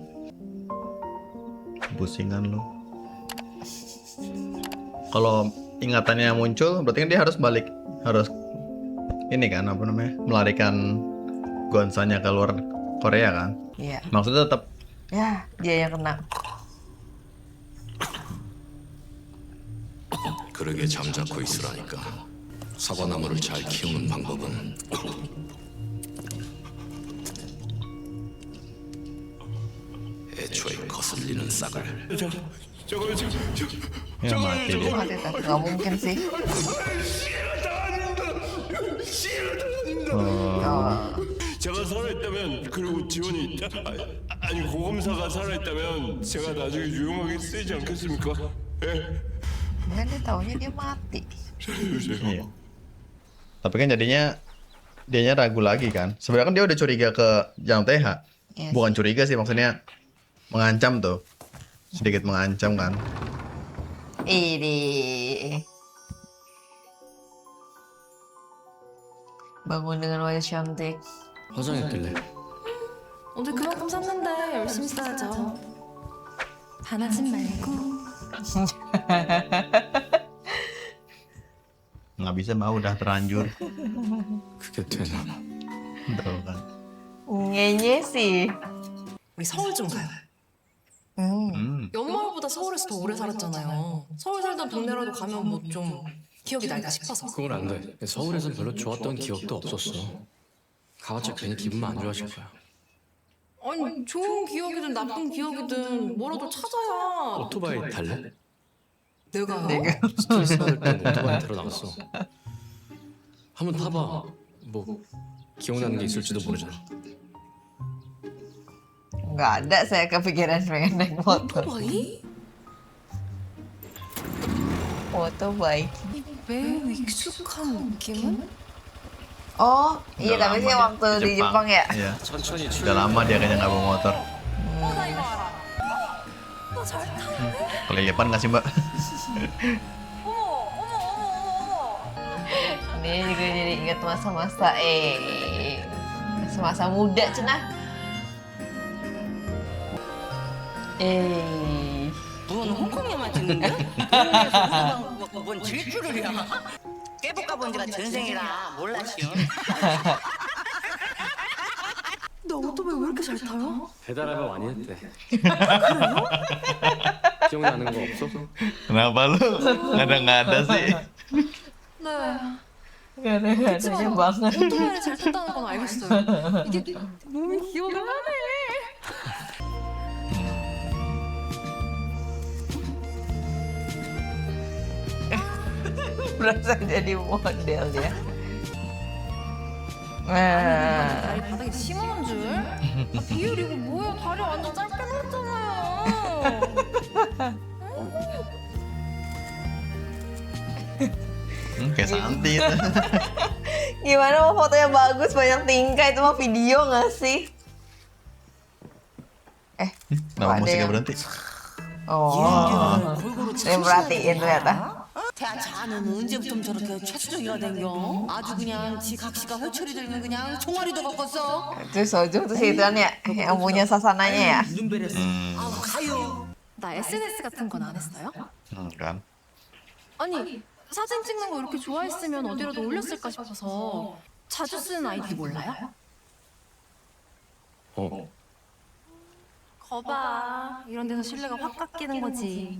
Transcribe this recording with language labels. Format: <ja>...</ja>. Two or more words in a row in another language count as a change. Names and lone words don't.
<id>Pusingan lu. Kalau ingatannya muncul, berarti kan dia harus balik, harus ini kan apa namanya, melarikan Gonzanya ke luar Korea kan? Iya. Maksudnya tetap. Ya, dia yang kena.</id> <ko>그러게 잠자코 있으라니까. 사과나무를 잘 키우는 방법은 애초에 거슬리는 싹을.</ko> <id>Ya mati dia. Mati tak? Nggak mungkin sih.</id> <ko>제가 살아있다면 그리고 지원이 아니 고검사가 살아있다면 제가 나중에 유용하게 쓰이지 않겠습니까? 예?</ko> <id>Kan dia taunya dia mati. Iya. Tapi kan jadinya dianya ragu lagi kan. Sebenarnya kan dia udah curiga ke Jang Tae-ha. Yes. Bukan curiga sih, maksudnya mengancam tuh. Sedikit mengancam kan. Ini bangun dengan wajah cantik.</id> <ko>화장했길래. 오늘 그만큼 샀는데 열심히 써야죠. 반하진 말고.</ko> <id>Nggak bisa mah udah terlanjur.</id> <ko>그게 되나?</ko> <id>Tuh kan. Ngenye sih.</id> <ko>우리 서울 좀 가요. 연마을보다 서울에서 더 오래 살았잖아요. 서울 살던 동네라도 가면 뭐 좀 기억이 날까 싶어서. 그건 안 돼. 서울에선 별로 좋았던 기억도 없었어. 가봤자 괜히 기분만 안 좋아질 거야. 아니 좋은 기억이든 나쁜 기억이든 뭐라도 찾아야. 오토바이 탈래? 내가 스트레스 받을 땐 오토바이 타러 나갔어. 한번 타봐. 뭐 기억나는 게 있을지도 모르잖아.</ko> <id>Nggak ada saya kepikiran pengen naik motor. Motorbike.</id> <ko>매우 익숙한 느낌은?</ko> <id>Oh, iya tapi sih waktu di Jepang ya. Iya. Udah lama dia kayaknya nggak bawa motor.</id> <ko>나 이거 알아. 너 잘 타네.</ko> <id>Kelilipan nggak sih mbak? Ini juga jadi ingat masa-masa masa-masa muda cenah.</id> <ko>에이. 뭔 홍콩 영화 찍는데? 동네에서 우리방 뭔 질주를이야. 깨볼까 본 지가 전생이라 몰랐시오. 너 오토바이 왜 이렇게 잘 타요? 배달 알바 많이 했대. 그래요? 기억나는 거 없어?</ko> <id>Kenapa lu ngada-ngada sih?</id> <ko>네.</ko> <id>Gada-gadanya banget.</id> <ko>오토바이를 잘 탄다는 건 알겠어요. 이게 몸이 기억을 하네.</ko> <id>Berasa jadi model ya.</id> <ko>다리 바닥에 심어놓은 줄? 비율 이거 뭐야? 다리 완전 짧게 나왔잖아요.</ko> <id>Kayak Santi itu. Gimana mau fotonya bagus banyak tingkah itu mah video nggak sih? Kenapa musiknya berhenti? Oh, saya perhatiin ternyata.</id> <ko>대한자는 언제부터 저렇게 최수정이가 된겨? 아주 그냥 지 각시가 회초리 들면 그냥 종아리도 꺾었어.</ko> <id>Terus Soju tuh si Ituan ya, yang punya sasananya ya.</id> <ko>아우 가요. 나 SNS 같은 건 안 했어요?</ko> <id>Kan.</id> <ko>아니 사진 찍는 거 이렇게 좋아했으면 어디라도 올렸을까 싶어서. 자주 쓰는 아이디 몰라요? 거봐, 이런 데서 신뢰가 확 깎이는 거지.</ko>